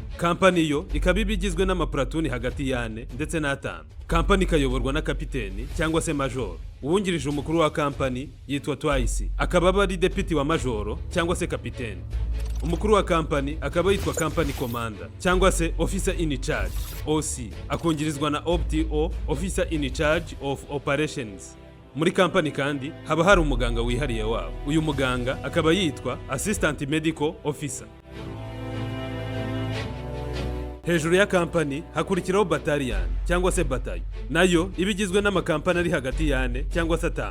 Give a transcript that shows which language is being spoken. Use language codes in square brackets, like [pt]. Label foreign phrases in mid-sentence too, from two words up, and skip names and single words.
[rw] Company yo ikaba ibigizwe n'amaplatoon hagati y'4 ndetse n'5. Company ikayoborwa na kapiteni cyangwa se major. Uwungirije umukuru wa company yitwa twice, akaba ari deputy wa major cyangwa se kapiteni. Umukuru wa company akaba yitwa [en] company commander [rw] cyangwa se [en] officer in charge, [rw] OC, akungirizwa na OPTO, [en] officer in charge of operations. [rw] Muri company kandi haba hari umuganga wihariye wabo. Uyu muganga akaba yitwa [en] assistant medical officer. [rw] Hejuru ya company hakurikiraho battalion cyangwa se batayo, nayo ibigizwe n'amakampani ari hagati y'4 cyangwa se 5.